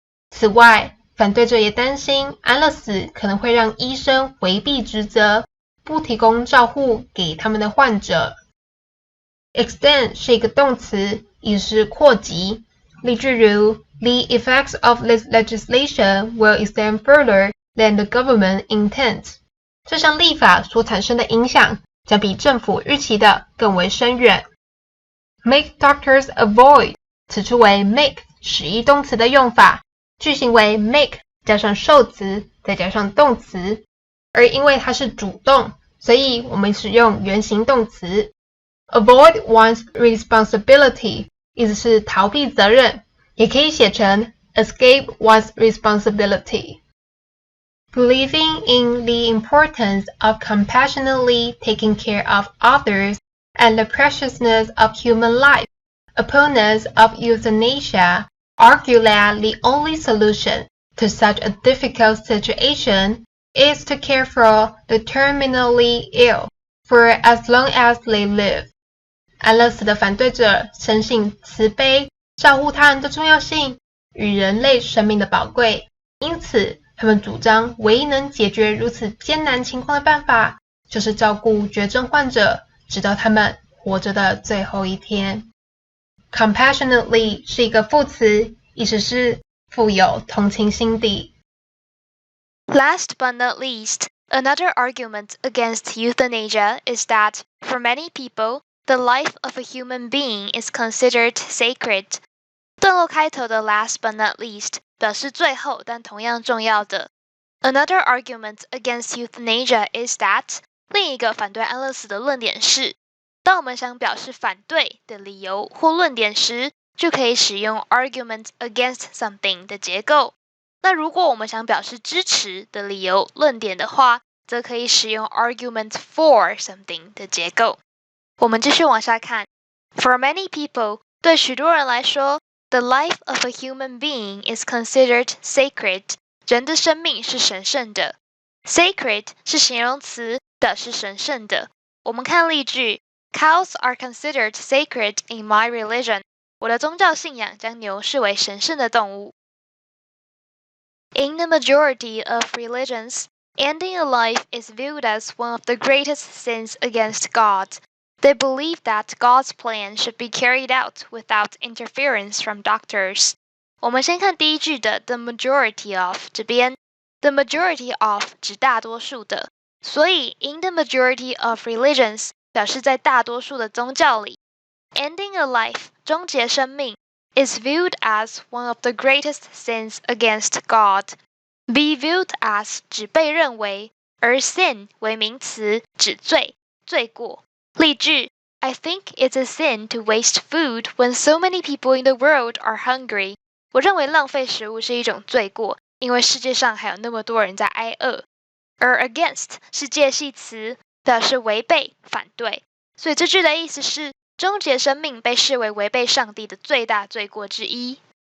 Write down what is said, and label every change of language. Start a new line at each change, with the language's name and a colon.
Chinese: 此外，反对者也担心安乐死可能会让医生回避职责，不提供照护给他们的患者。 Extend 是一个动词，意思是扩及。例句如
English: The effects of this legislation will extend further than the government intends.
Chinese: 这项立法所产生的影响将比政府预期的更为深远。
English: Make doctors avoid
Chinese: 此处为 make 使役动词的用法，句型为 make 加上受词再加上动词，而因为它是主动，所以我们使用原形动词。
English: Avoid one's responsibility
Chinese: 意思是逃避责任，也可以写成
English: escape one's responsibility. Believing in the importance of compassionately taking care of others and the preciousness of human life, Opponents of euthanasia argue that the only solution to such a difficult situation is to care for the terminally ill for as long as they live.
Chinese: 安乐死的反对者深信慈悲、照顾他人的重要性与人类生命的宝贵，因此他们主张唯一能解决如此艰难情况的办法，就是照顾绝症患者，直到他们活着的最后一天。 Compassionately 是一个副词，意思是富有同情心地。
English: Last but not least, another argument against euthanasia is that, for many people, the life of a human being is considered sacred.
Chinese: 段落开头的
English: last but not least
Chinese: 表示最后但同样重要的。
English: Another argument against euthanasia is that,
Chinese: 另一个反对安乐死的论点是，当我们想表示反对的理由或论点时，就可以使用
English: argument against something
Chinese: 的结构。那如果我们想表示支持的理由论点的话，则可以使用
English: argument for something
Chinese: 的结构。我们继续往下看。
English: For many people,
Chinese: 对许多人来说
English: the life of a human being is considered sacred.
Chinese: 人的生命是神圣的。 Sacred 是形容词，表示神圣的。我们看例句
English: Cows are considered sacred in my religion.
Chinese: 我的宗教信仰将牛视为神圣的动物。
English: In the majority of religions, ending a life is viewed as one of the greatest sins against God. They believe that God's plan should be carried out without interference from doctors.
Chinese: 我们先看第一句的
English: the majority of
Chinese: 这边 the majority of 指大多数的，所以
English: in the majority of religions
Chinese: 表示在大多数的宗教里
English: ending a life
Chinese: 终结生命
English: is viewed as one of the greatest sins against God. Be viewed as
Chinese: 指被认为，而 sin 为名词，指罪，罪过。
English: 例句 I think it's a sin to waste food when so many people in the world are hungry.
Chinese: 我认为浪费食物是一种罪过，因为世界上还有那么多人在挨饿。而 against 是介系词，表示违背、反对，所以这句的意思是终结生命被视为违背上帝的最大罪过之一。